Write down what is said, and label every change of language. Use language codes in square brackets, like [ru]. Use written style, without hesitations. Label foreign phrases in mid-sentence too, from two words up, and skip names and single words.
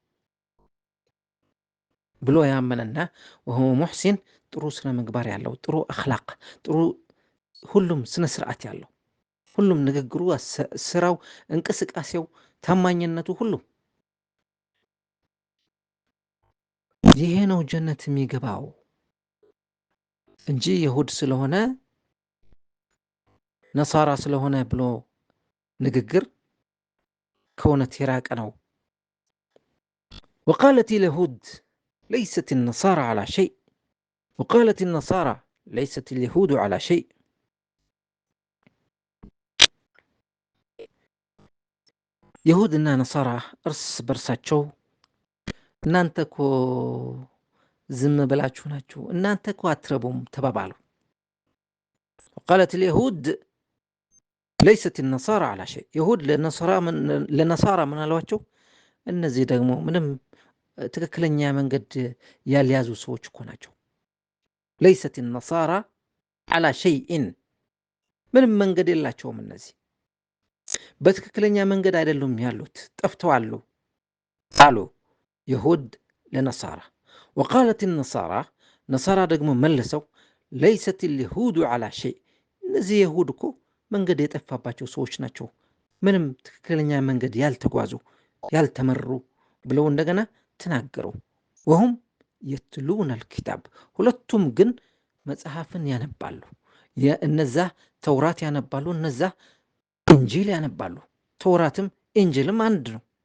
[am] ብሎ ያመነና [ar] وهو محسن [am] ጥሩ ስነ ምግባር ያለው ጥሩ አኽላቅ ጥሩ ሁሉም ስነ ስርዓት ያለው ሁሉም ንግግሩ፣ ስራው፣ እንቅስቃሴው፣ ታማኝነቱ ሁሉ ይሄ ነው ጀነት የሚገባው እንጂ ይሁድ ስለሆነ ነሳራ ስለሆነ ብሎ ንግግር ከእውነት የራቀ ነው። [ar] وقالت اليهود ليست النصارى على شيء [am] وقالت النصارى ليست اليهود على شيء ይሁድና ነሳራ እርስ በርሳቸው እናንተ እኮ ዝም ብላችሁ ናችሁ፣ እናንተ እኮ አትረቡም ተባባሉ። [ar] وقالت اليهود ليست النصارى على شيء [am] ይሁድ ለነሳራ ምን አሏቸው? እነዚህ ደግሞ ምንም ትክክለኛ መንገድ ያልያዙ ሰዎች እኮ ናቸው። [ar] ليست النصارى على شيء [am] ምንም መንገድ የላቸውም እነዚህ በትክክለኛ መንገድ አይደሉም ያሉት፣ ጠፍተዋል አሉ ይሁድ ለነሳራ። [ar] وقالت النصارى [am] ነሳራ ደግሞ መልሰው [ar] ليست اليهود على شيء [am] እነዚህ ይሁድ እኮ መንገድ የጠፋባቸው ሰዎች ናቸው፣ ምንም ትክክለኛ መንገድ ያልተጓዙ ያልተመሩ ብለው እንደገና ተናገሩ። [ar] وهم يتلون الكتاب [am] ሁለቱም ግን መጽሐፍን ያነባሉ። እነዛ ተውራት ያነባሉ፣ እነዛ ኢንጂል ያነባሉ። ተውራትም ኢንጂልም አንድ ነው፣